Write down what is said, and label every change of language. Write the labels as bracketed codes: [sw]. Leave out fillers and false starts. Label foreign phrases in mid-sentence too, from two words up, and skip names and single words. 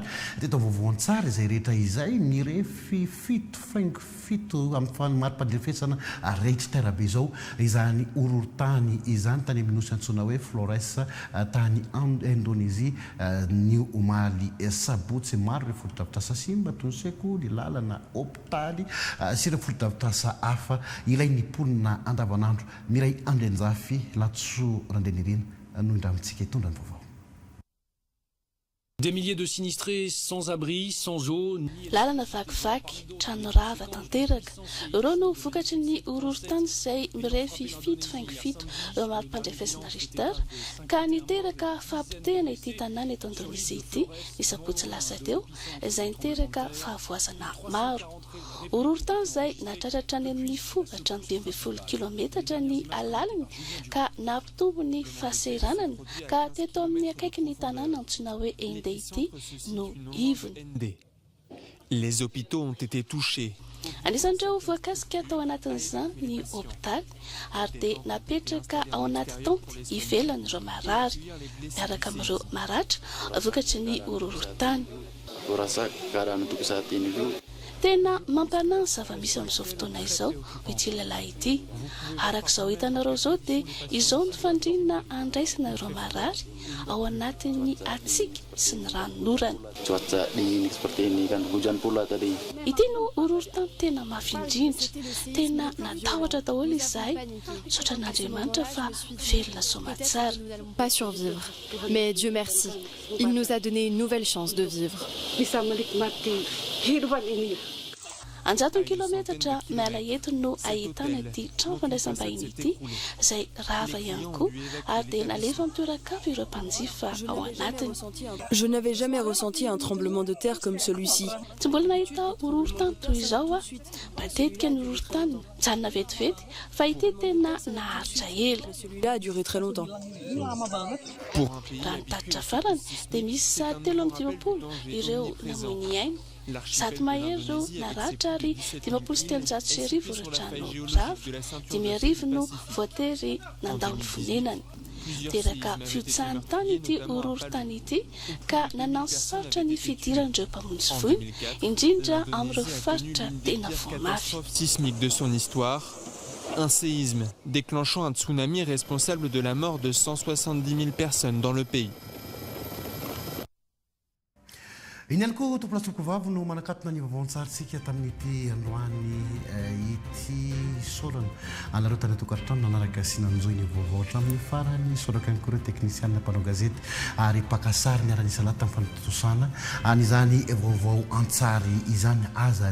[mg] dia atao vaovao-tsary izay rehetra izay mirefy 7,7 amin'ny fanomarim-pandrefesana rehetra terabe izao izany ororon-tany izany tany amin'ny nosy antsoina hoe Flores tany Indonésie ny omaly sabotsy maro ireo fotodrafitrasa simba toy ny sekoly lalana hôpitaly sy ireo fotodrafitrasa hafa ilay ny mponina andavanandro miray andrenjafy latso randenirina noho indramitsika hitondra ny vaovao. [fr] Des milliers de sinistrés sans abri, sans eau. [mg] Lalana vakivaky, trano rava tanteraka. Ireo no vokatry ny ororon-tany izay mirefy 7,7 eo marim-pandrefesana Richter ka niteraka fahampitehana ity tanàna eto Indonésia ity ny sabotsy lasa teo izay niteraka fahavoazana maro. Ororon-tany izay nahatratra ny amin'ny fogatra ny 12 kilometatra ny alaliny ka nampitombo ny fahaseranana ka teto amin'ny akaiky ny tanàna antsoina hoe [fr] Les hôpitaux ont été touchés. [mg] Anisan'ireo voakasika tao anatin'izany ny hôpitaly ary dia napetraka ao anaty tenty ivelany ireo marary miaraka amin'ireo maratra vokatry ny ororon-tany. Tena mampanana zava-misy amin'izao fotoana izao ity lehilahy ity. Arak'izao hitanareo izao dia izao ny fandrinana andraisana ireo marary ao anatin'ny atsika sy ny ranon'orana. Ity no ororon-tany tena mafy indrindra, tena natahotra daholo izahay, misaotra an'Andriamanitra fa velona soamatsara. [fr] Pas survivre, mais Dieu merci, il nous a donné une nouvelle chance de vivre. [mg] 100 kilometatra miala eto no ahitana ity trano fandraisam-bahiny ity izay rava ihany koa ary dia nalefa mitoeran-kafo ireo mpanjifa ao anatiny. [fr] Je n'avais jamais ressenti un tremblement de terre comme celui-ci. [mg] Tsy mbola nahita ororon-tany toy izao a. Matetika ny ororon-tany mijanona vetivety fa ity tena naharitra ela. [fr] Celui-là a duré très longtemps. [mg] Raha ny tatitra farany dia misy 350 ireo namoy ny ainy. Zato mahery ireo naratra ary 53 ireo trano rava, 10,000 no voatery nandao ny fonenany. Teraka fiotsahany tany ity ororon-tany ity ka nanansarotra ny fidiran'ireo mpamonjy voiny indrindra amin'ireo faritra tena voamafy. [fr] Sismique de son histoire, un séisme déclenchant un tsunami responsable de la mort de 170 000 personnes dans le pays. [mg] iny ihany koa tompolasoko vavy no manakatona ny vaovao-tsaritsika tamin'ity androany ity sorana anareo tany atokantrano nanaraka sy nanjoy ny vaovao hatramin'ny farany soraka ihany koa ireo teknisianina mpanao gazety ary pakasary ny ara-nisa lahy tamin'ny fanotosana an'izany vaovao antsary izany aza